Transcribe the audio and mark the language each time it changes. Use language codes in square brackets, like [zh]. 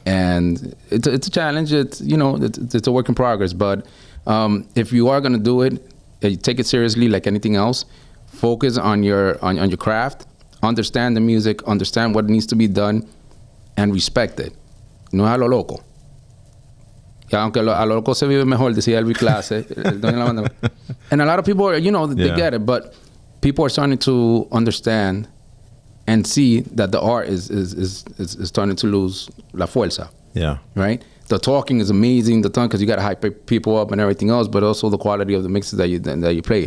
[en] And it's a challenge. It's, you know, it's a work in progress. But if you are going to do it, take it seriously like anything else. Focus on your craft. Understand the music, understand what needs to be done, and respect it. [es] No es a lo loco. Y aunque a lo loco se vive mejor, decía Elvis Clase. [en] And a lot of people, you know, they get it, but people are starting to understand and see that the art is starting to lose [es] la fuerza. [en] Yeah. Right? The talking is amazing, the because you got to hype people up and everything else, but also the quality of the mixes that you play.